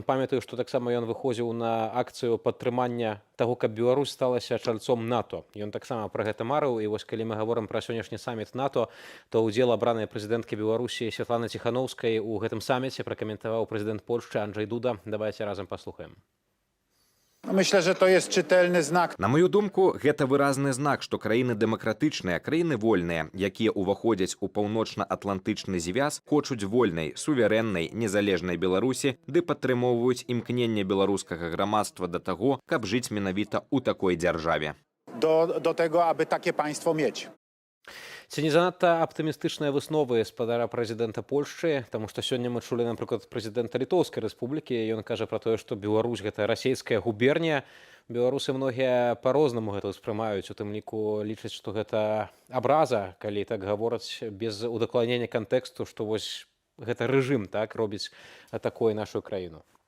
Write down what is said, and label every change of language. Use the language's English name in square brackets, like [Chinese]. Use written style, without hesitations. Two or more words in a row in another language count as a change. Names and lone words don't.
[Belarusian] Памятаю, што таксама ён выходзіў на акцыю падтрымання таго, каб Беларусь сталася чальцом НАТО. Ён таксама пра гэта марыў. І вось калі мы гаворым пра сённяшні саміт НАТО, то ўдзел абранай прэзідэнткі Беларусі Святланы Ціханаўскай у гэтым саміце пракаментаваў прэзідэнт Польшчы Анджэй Дуда. Давайте разам паслухаем. [Polish] Myślę, że to jest czytelny znak. [Belarusian] На маю думку, гэта выразны знак, што краіны дэмакратычныя, краіны вольныя, якія ўваходзяць у паўночна-атлантычны звяз, хочуць вольнай, суверэннай, незалежнай Беларусі, ды падтрымоўваюць імкненне беларускага грамадства да таго, каб жыць менавіта ў такой дзяржаве. [Polish] Do tego, aby takie państwo mieć. [Belarusian] Ці не занадта аптымістычныя высновы спадара прэзідэнта Польшчы, таму што сёння мы чулі, напрыклад, прэзідэнта Літоўскай рэспублікі, ён кажа пра тое, што Беларусь гэта расійская губернія. Беларусы многія па-рознаму гэта ўспрымаюць, у тым ліку лічаць, што гэта абраза, калі так гавораць без удакладнення кантэксту, што вось гэта рэжым так робіць такой нашу краіну.